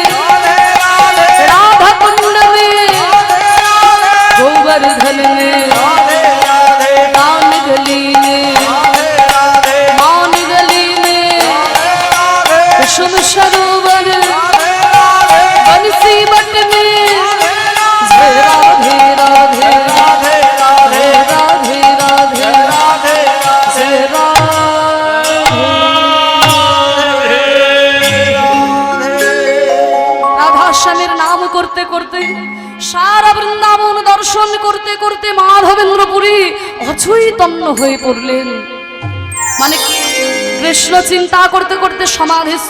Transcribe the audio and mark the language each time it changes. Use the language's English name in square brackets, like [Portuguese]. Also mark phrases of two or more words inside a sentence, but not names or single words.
[Hindi] राधा कुंड में, गोवर्धन में, दान गली में, मान गली में, कुसुम सरोवर, बंसी बट में, जय राधे राधे, जय राधे राधे, जय [Bangla] রাধা স্বামীর নাম করতে করতে সারা বৃন্দাবন দর্শন করতে করতে মাধবেন্দ্র পুরী অচৈতন্য হয়ে পড়লেন। মানে কি? কৃষ্ণ চিন্তা করতে করতে সমাধিস্থ।